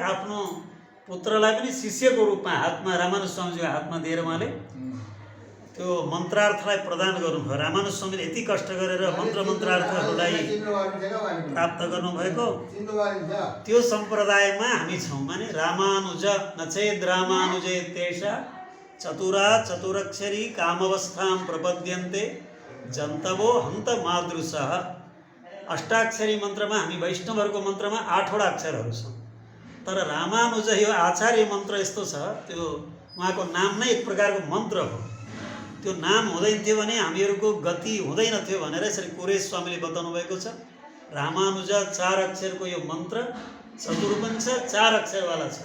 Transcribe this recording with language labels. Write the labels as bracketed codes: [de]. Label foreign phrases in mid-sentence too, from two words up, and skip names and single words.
[ne] आफ्नो पुत्रलाई पनि शिष्यको रूपमा हातमा रामानुज स्वामीजीको हातमा दिएर उहाँले त्यो मन्त्रार्थलाई प्रदान गर्नुभयो। रामानुज स्वामीले यति कष्ट गरेर मन्त्रार्थहरूलाई प्राप्त गर्नुभएको त्यो सम्प्रदायमा हामी छौँ। [sa] माने रामानुज नचेद रामानुजे तेषा चतुरा चतुरक्षरी कामवस्थां प्रपद्यन्ते जन्तवो हन्त मादृशः। [ne] अष्टाक्षरी मन्त्रमा हामी वैष्णवहरूको मन्त्रमा 8वटा अक्षरहरू छन्, तर रामानुज यो आचार्य मन्त्र यस्तो छ, त्यो उहाँको नाम नै एक प्रकारको मन्त्र हो। त्यो नाम हुँदैन थियो भने हामीहरूको गति हुँदैन थियो भनेर यसरी कुरेश स्वामीले बताउनु भएको छ। रामानुज 4 अक्षरको यो मन्त्र चतुर पनि छ, 4 अक्षरवाला छ।